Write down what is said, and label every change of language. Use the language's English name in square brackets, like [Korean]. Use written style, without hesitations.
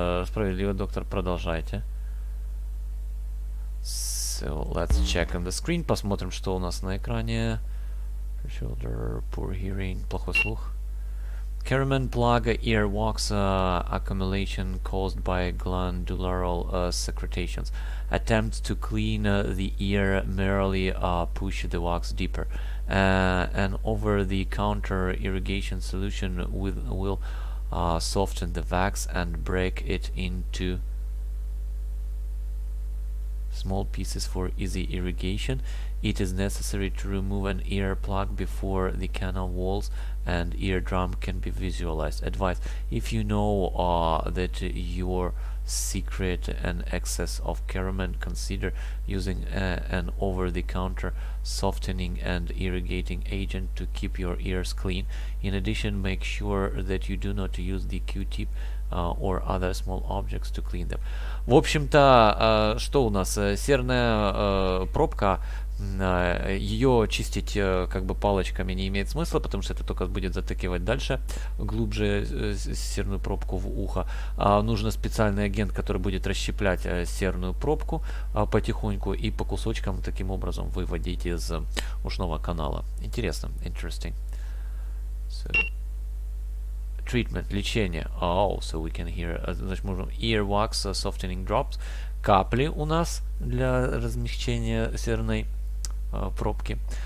[Russian] Справедливо, доктор, продолжайте. [English] So, let's check on the screen. [Russian] Посмотрим, что у нас на экране. [English] Shoulder, poor hearing, [Russian] плохой слух. [English] Caramel plug, earwax accumulation caused by glandular secretations. Attempt to clean the ear merely push the wax deeper. An over-the-counter irrigation solution will soften the wax and break it into small pieces for easy irrigation. It is necessary to remove an ear plug before the canal walls and eardrum can be visualized. Advice: if you know that your secret an excess of caramel, consider using an over-the-counter softening and irrigating agent to keep your ears clean. In addition, make sure that you do not use the Q-tip or other small objects to clean them. [Russian] В общем-то, что у нас? Серная пробка Ее чистить как бы палочками не имеет смысла, потому что это только будет затыкивать дальше глубже серную пробку в ухо. Нужно специальный агент, который будет расщеплять серную пробку потихоньку и по кусочкам таким образом выводить из ушного канала. Интересно, [English] interesting. So, treatment, [Russian] лечение. [English] Oh, so we can hear, [Russian] значит, можем [English] earwax, softening drops. [Russian] Капли у нас для размягчения серной пробки.